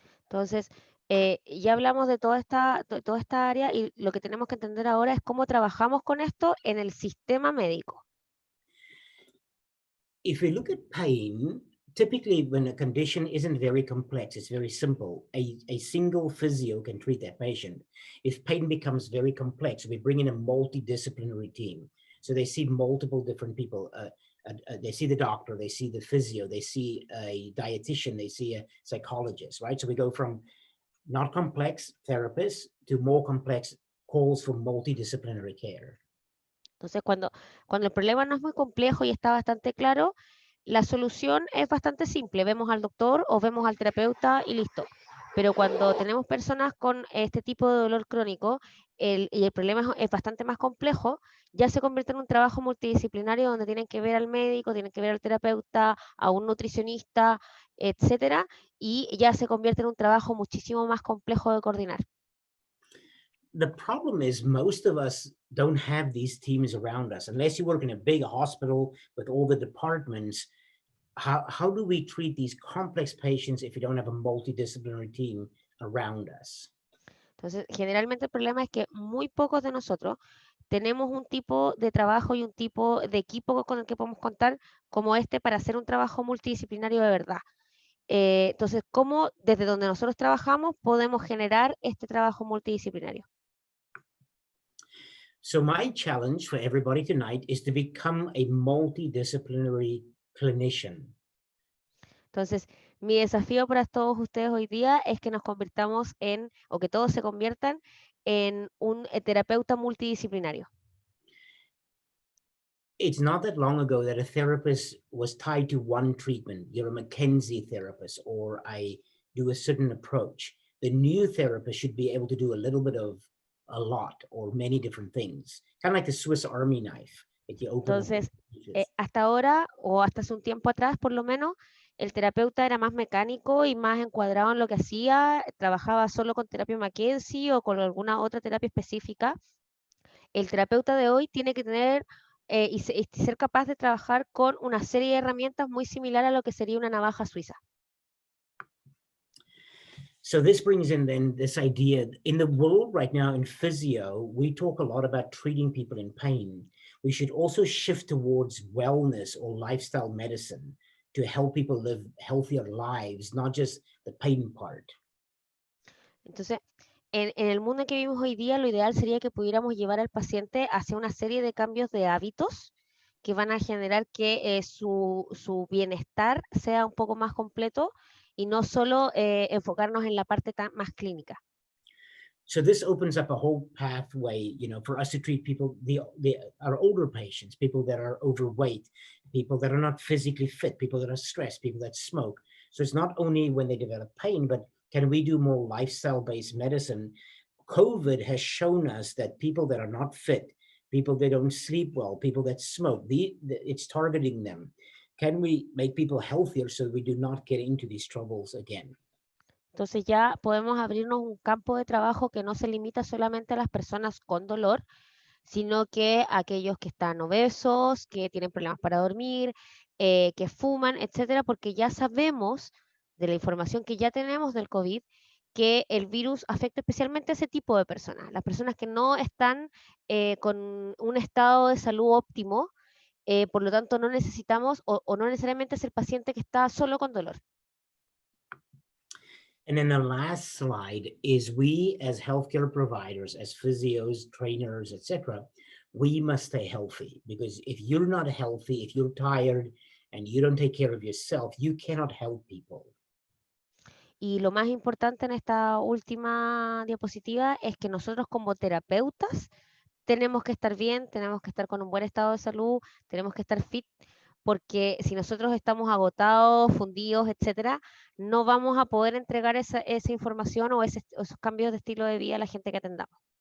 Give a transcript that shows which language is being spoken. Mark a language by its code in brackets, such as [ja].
[es] Entonces, ya hablamos de toda esta área y lo que tenemos que entender ahora es cómo trabajamos con esto en el sistema médico. [en] If we look at pain, typically when a condition isn't very complex, it's very simple, a single physio can treat that patient. If pain becomes very complex, we bring in a multidisciplinary team. So they see multiple different people. They see the doctor, they see the physio, they see a dietitian, they see a psychologist, right? So we go from not complex therapists to more complex calls for multidisciplinary care. [es] Entonces, cuando el problema no es muy complejo y está bastante claro, la solución es bastante simple. Vemos al doctor o vemos al terapeuta y listo. Pero cuando tenemos personas con este tipo de dolor crónico y el problema es bastante más complejo, ya se convierte en un trabajo multidisciplinario donde tienen que ver al médico, tienen que ver al terapeuta, a un nutricionista, etcétera, y ya se convierte en un trabajo muchísimo más complejo de coordinar. [en] The problem is most of us don't have these teams around us. Unless you work in a big hospital with all the departments, how do we treat these complex patients if you don't have a multidisciplinary team around us? [es] Entonces, generalmente el problema es que muy pocos de nosotros tenemos un tipo de trabajo y un tipo de equipo con el que podemos contar como este para hacer un trabajo multidisciplinario de verdad. Entonces, ¿cómo desde donde nosotros trabajamos podemos generar este trabajo multidisciplinario? [en] So my challenge for everybody tonight is to become a multidisciplinary clinician. [es] Entonces, mi desafío para todos ustedes hoy día es que nos convirtamos o que todos se conviertan en un terapeuta multidisciplinario. [en] It's not that long ago that a therapist was tied to one treatment. You're a McKenzie therapist, or I do a certain approach. The new therapist should be able to do a little bit of a lot or many different things. Kind of like the Swiss Army knife that you open. [es] Entonces, hasta ahora o hasta hace un tiempo atrás, por lo menos, el terapeuta era más mecánico y más encuadrado en lo que hacía, trabajaba solo con terapia McKenzie o con alguna otra terapia específica. El terapeuta de hoy tiene que tener y ser capaz de trabajar con una serie de herramientas muy similar a lo que sería una navaja suiza. [en] So this brings in then this idea in the world right now in physio, we talk a lot about treating people in pain. We should also shift towards wellness or lifestyle medicine to help people live healthier lives, not just the pain part. [es] Entonces, en el mundo en que vivimos hoy día, lo ideal sería que pudiéramos llevar al paciente hacia una serie de cambios de hábitos que van a generar que su bienestar sea un poco más completo y no solo enfocarnos en la parte más clínica. [en] So this opens up a whole pathway, for us to treat people, our older patients, people that are overweight, people that are not physically fit, people that are stressed, people that smoke. So it's not only when they develop pain, but can we do more lifestyle-based medicine? COVID has shown us that people that are not fit, people that don't sleep well, people that smoke, it's targeting them. Can we make people healthier so we do not get into these troubles again? [es] Entonces ya podemos abrirnos un campo de trabajo que no se limita solamente a las personas con dolor, sino que a aquellos que están obesos, que tienen problemas para dormir, que fuman, etcétera, porque ya sabemos de la información que ya tenemos del COVID que el virus afecta especialmente a ese tipo de personas, las personas que no están con un estado de salud óptimo, por lo tanto no necesitamos o no necesariamente es el paciente que está solo con dolor. [en] And then the last slide is we as healthcare providers, as physios, trainers, etc., we must stay healthy, because if you're not healthy, if you're tired and you don't take care of yourself, you cannot help people. [es] Y lo más importante en esta última diapositiva es que nosotros como terapeutas tenemos que estar bien, tenemos que estar con un buen estado de salud, tenemos que estar fit, porque si nosotros estamos agotados, fundidos, etcétera, no vamos a poder entregar esa información o esos cambios de estilo de vida a la gente que atendamos.